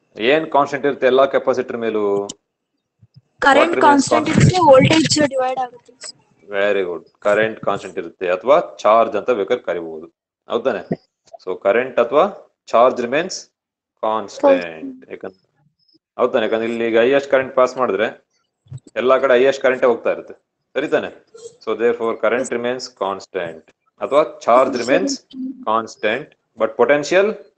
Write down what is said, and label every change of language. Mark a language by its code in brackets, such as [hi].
[kn] ಏನ್ ಕಾನ್ಸ್ಟೆಂಟ್ ಇರುತ್ತೆ ಎಲ್ಲಾ ಕೆಪಾಸಿಟರ್ ಮೇಲೂ? Current constant ಇರುತ್ತೆ, voltage divide ಆಗುತ್ತೆ. Very good. ಕರೆಂಟ್ ಕಾನ್ಸ್ಟೆಂಟ್ ಇರುತ್ತೆ ಅಥವಾ ಚಾರ್ಜ್ ಅಂತ ಬೇಕಾದ್ರೆ ಕರಿಬಹುದು, ಹೌದಾನೆ. ಸೊ ಕರೆಂಟ್ ಅಥವಾ ಚಾರ್ಜ್ ರಿಮೇನ್ಸ್ ಕಾನ್ಸ್ಟೆಂಟ್, ಯಾಕಂದ್ರೆ ಹೌದಾನೆ. ಯಾಕಂದ್ರೆ ಇಲ್ಲಿ ಈಗ ಹೈಯೆಸ್ಟ್ ಕರೆಂಟ್ ಪಾಸ್ ಮಾಡಿದ್ರೆ ಎಲ್ಲಾ ಕಡೆ ಹೈಯೆಸ್ಟ್ ಕರೆಂಟ್ ಹೋಗ್ತಾ ಇರುತ್ತೆ, ಸರಿತಾನೆ. [en] so therefore current remains constant ಅಥವಾ charge remains constant, but potential